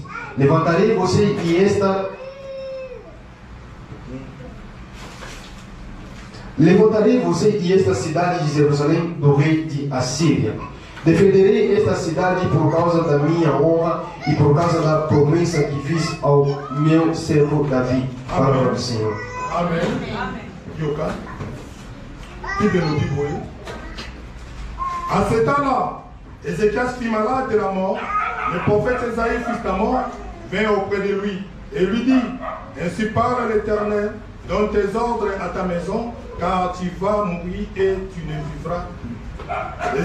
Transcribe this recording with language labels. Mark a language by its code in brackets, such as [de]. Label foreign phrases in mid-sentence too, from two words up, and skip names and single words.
[pt] Levantarei você e esta cidade de Jerusalém do rei de Assíria. Defenderei esta cidade por causa da minha honra e por causa da promessa que fiz ao meu servo Davi. Palavra do Senhor. [fr] Amen. Yoka. Bible nous dit oui. À ce temps-là, Ézéchias fut malade de la mort. Le prophète Esaïe, fils d'Amon, vint auprès de lui et lui dit: ainsi parle l'Éternel, donne tes ordres à ta maison, car tu vas mourir et tu ne vivras plus.